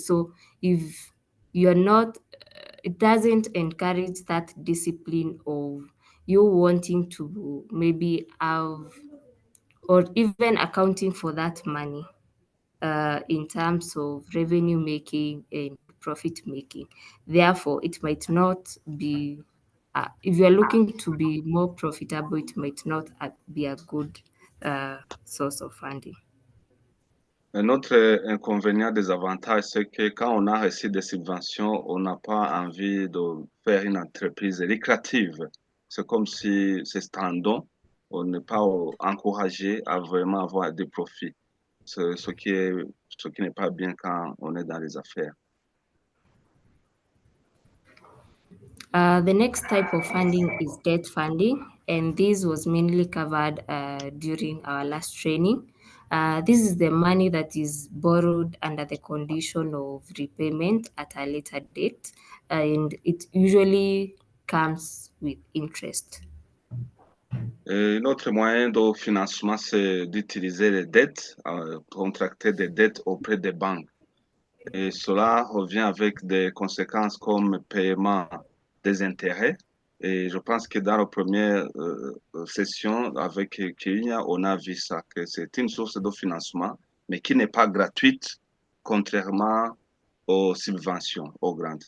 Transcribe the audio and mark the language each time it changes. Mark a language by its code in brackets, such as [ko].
[en] So if you're not, it doesn't encourage that discipline of you wanting to maybe have or even accounting for that money in terms of revenue making and profit making. Therefore, it might not be, if you're looking to be more profitable, it might not be a good source of funding. [fr] Un autre inconvénient, désavantage, c'est que quand on a reçu des subventions, on n'a pas envie de faire une entreprise lucrative. C'est comme si c'est un don. On n'est pas encouragé à vraiment avoir des profits. Ce qui n'est pas bien quand on est dans les affaires. [en] The next type of funding is debt funding, and this was mainly covered during our last training. This is the money that is borrowed under the condition of repayment at a later date, and it usually comes with interest. [fr] Et un autre moyen de financement, c'est d'utiliser les dettes, contracter des dettes auprès des banques. Et cela revient avec des conséquences comme paiement des intérêts. Et je pense que dans la première session avec Kenya, on a vu ça, que c'est une source de financement, mais qui n'est pas gratuite, contrairement aux subventions, aux grants.